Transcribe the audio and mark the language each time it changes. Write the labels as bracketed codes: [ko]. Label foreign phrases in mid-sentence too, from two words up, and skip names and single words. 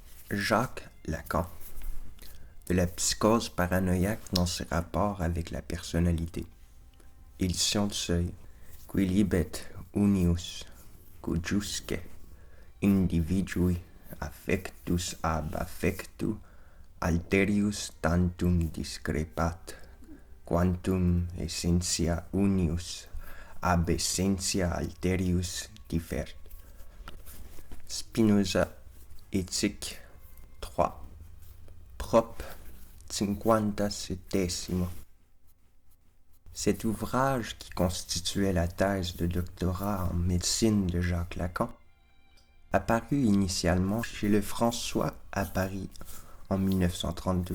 [fr] Jacques Lacan, de la psychose paranoïaque dans ses rapports avec la personnalité. Édition du Seuil. [la] Qui libet unius, cujusque individui affectus ab affectu alterius tantum discrepat, quantum essentia unius ab essentia alterius differt. [fr] Spinoza, Éthique 3, Prop. 57. Cet ouvrage, qui constituait la thèse de doctorat en médecine de Jacques Lacan, apparut initialement chez le François à Paris en 1932.